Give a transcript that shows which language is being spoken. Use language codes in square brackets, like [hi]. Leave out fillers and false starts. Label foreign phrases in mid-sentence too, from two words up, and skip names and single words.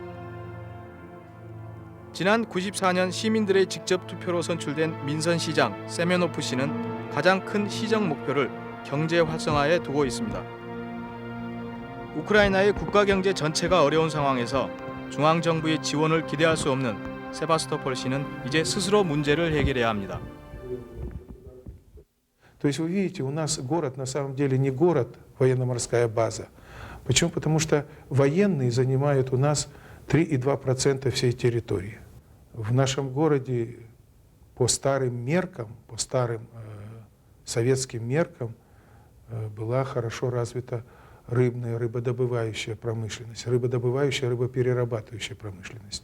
[ko] 지난 94년 시민들의 직접 투표로 선출된 민선시장 세메노프 씨는 가장 큰 시정 목표를 경제 활성화에 두고 있습니다. 우크라이나의 국가 경제 전체가 어려운 상황에서 중앙정부의 지원을 기대할 수 없는 세바스토폴 씨는 이제 스스로 문제를 해결해야 합니다. [ru] То есть вы видите, у нас город на самом деле не город, военно-морская база. Почему? Потому что военные занимают у нас 3,2% всей территории. В нашем городе по старым меркам, по старым советским меркам была хорошо развита рыбная, рыбодобывающая промышленность, рыбодобывающая, рыбоперерабатывающая промышленность.